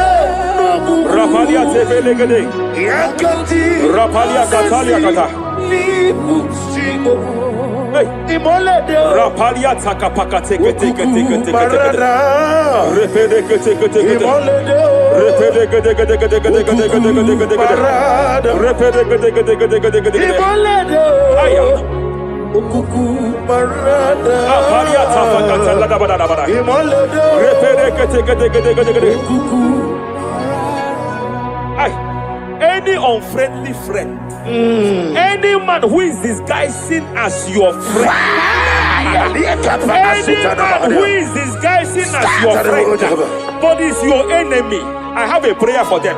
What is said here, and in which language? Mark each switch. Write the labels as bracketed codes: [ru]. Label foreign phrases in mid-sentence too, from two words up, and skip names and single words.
[en] Rapalia tepelegede. Rapalia katalia kata. Hey. Rapalia takapaka teke teke teke teke teke. Repedeke teke teke teke. Repedeke teke teke teke teke teke teke teke. Repedeke teke teke teke teke teke. Aya. Rapalia tapaka talada bada bada. Repedeke teke teke teke teke. Ay. Any unfriendly friend, any man who is disguising as your friend, any man who is disguising as your friend, but is your enemy, I have a prayer for them.